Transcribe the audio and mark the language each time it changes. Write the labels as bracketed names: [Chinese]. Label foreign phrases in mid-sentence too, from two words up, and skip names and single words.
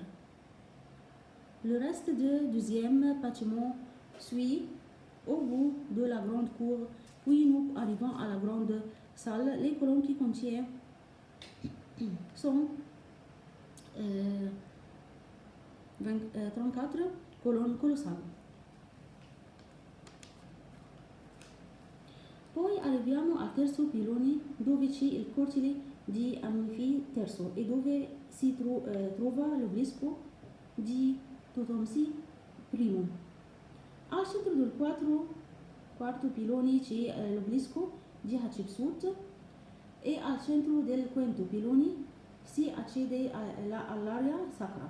[French] Le reste du deuxième bâtiment suit au bout de la grande cour, puis nous arrivons à la grande salle. Les colonnes qui contiennent sont 34 colonnes colossales. [Italian] Poi arriviamo al terzo pilone, dove c'è il cortile di Amunfi III e dove si trova l'obelisco di Toutmose I. Al centro del quarto pilone c'è l'obelisco di Hatshepsut, e al centro del quinto pilone si accede all'area sacra.